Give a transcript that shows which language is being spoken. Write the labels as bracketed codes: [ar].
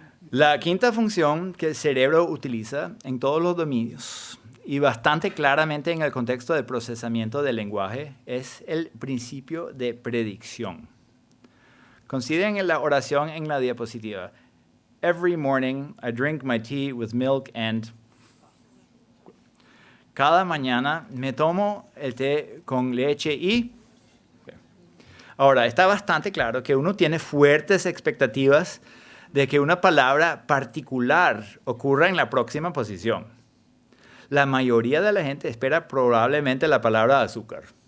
[es] La quinta función que el cerebro utiliza en todos los dominios y bastante claramente en el contexto del procesamiento del lenguaje es el principio de predicción. Consideren la oración en la diapositiva. [en] Every morning I drink my tea with milk and... [es] Cada mañana me tomo el té con leche y... Ahora, está bastante claro que uno tiene fuertes expectativas de que una palabra particular ocurra en la próxima posición. La mayoría de la gente espera probablemente la palabra azúcar.